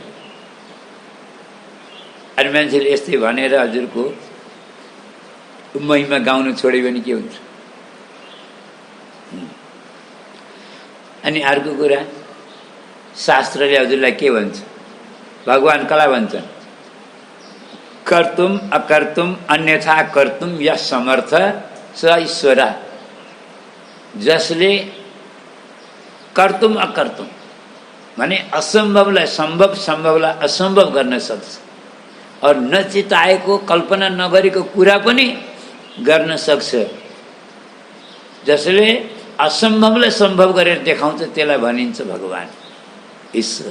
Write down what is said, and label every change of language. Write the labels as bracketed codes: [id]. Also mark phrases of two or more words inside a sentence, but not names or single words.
[ne] अनि मान्छेले यस्तै भनेर हजुरको महिमा गाउन छोड्यो भने के हुन्छ? अनि अर्को कुरा, शास्त्रले हजुरलाई के भन्छ? भगवान कसलाई भन्छन्? [sa] कर्तुम अकर्तुम अन्यथा कर्तुम यः समर्थ स ईश्वर। [ne] जसले [sa] कर्तुम अकर्तुम [ne] माने असम्भवलाई सम्भव, सम्भवलाई असम्भव गर्न सक्छ, और नचिताएको कल्पना नगरेको कुरा पनि गर्न सक्छ। जसले असम्भवलाई सम्भव गरेर देखाउँछ त्यसलाई भनिन्छ भगवान, ईश्वर।